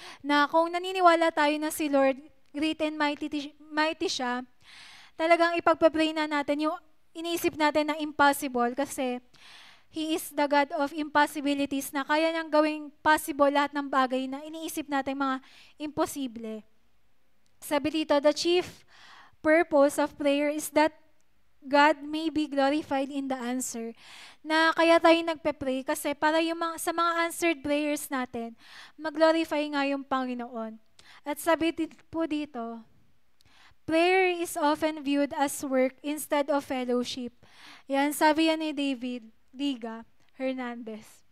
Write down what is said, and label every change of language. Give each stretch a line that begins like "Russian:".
Filipino: Na kung naniniwala tayo na si Lord,
English: great and mighty
Filipino: siya, talagang ipag-pray na natin yung iniisip natin na impossible kasi
English: He is the God of impossibilities
Filipino: na kaya niyang gawing possible lahat ng bagay na iniisip natin mga imposible. Sabi dito,
English: the chief purpose of prayer is that God may be glorified in the answer.
Filipino: Na kaya tayo nagpe-pray kasi para sa mga
English: answered prayers
Filipino: natin, mag-glorify nga yung Panginoon. At sabi po dito,
English: prayer is often viewed as work instead of fellowship.
Filipino: Yan, sabi yan ni
English: David Liga Hernandez.